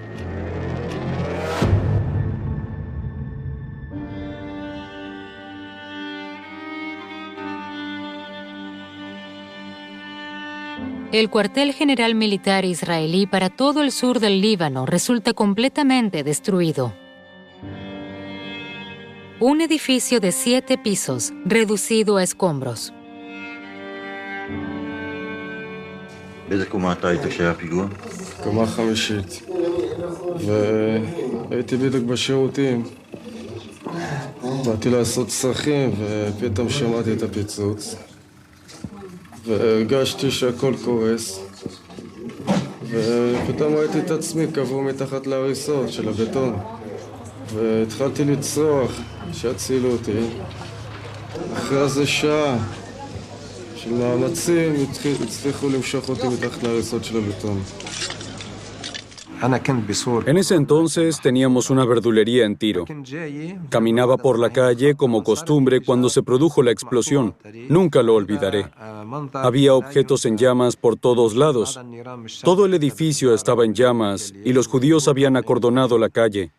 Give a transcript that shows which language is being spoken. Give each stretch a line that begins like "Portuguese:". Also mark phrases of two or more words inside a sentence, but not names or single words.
Spanish: El cuartel general militar israelí para todo el sur del Líbano resulta completamente destruido. Un edificio de 7 pisos, reducido a escombros.
Hebrew: באיזה קומה אתה היית כשהיה הפיגוע? קומה חמישית. והייתי בדיוק בשירותים. באתי לעשות צרכים ופתאום שמעתי את הפיצוץ. והרגשתי שהכל קורס. ופתאום ראיתי את עצמי קבור מתחת להריסות של הבטון. והתחלתי לצרוח שיצילו אותי. אחרי איזה שעה של מאמצים הצליחו למשוך אותי מתחת להריסות של הבטון.
Spanish: En ese entonces teníamos una verdulería en Tiro. Caminaba por la calle como costumbre cuando se produjo la explosión. Nunca lo olvidaré. Había objetos en llamas por todos lados. Todo el edificio estaba en llamas y los judíos habían acordonado la calle.